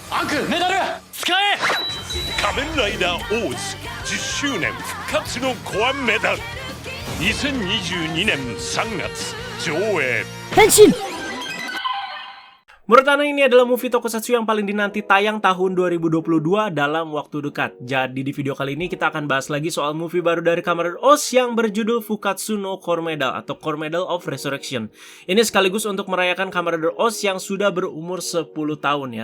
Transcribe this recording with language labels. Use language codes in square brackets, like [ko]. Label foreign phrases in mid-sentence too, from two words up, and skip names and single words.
[ja] アンクメダル使え。仮面ライダーオーズ10周年復活のコアメダル2022年3月上映。 Henshin! [id] Menurut Ana ini adalah movie tokusatsu yang paling dinanti tayang tahun 2022 dalam waktu dekat. Jadi di video kali ini kita akan bahas lagi soal movie baru dari Kamen Rider OOS yang berjudul Fukatsu no Core Medal atau [en] Core Medal of Resurrection. [id] Ini sekaligus untuk merayakan Kamen Rider OOS yang sudah berumur 10 tahun ya.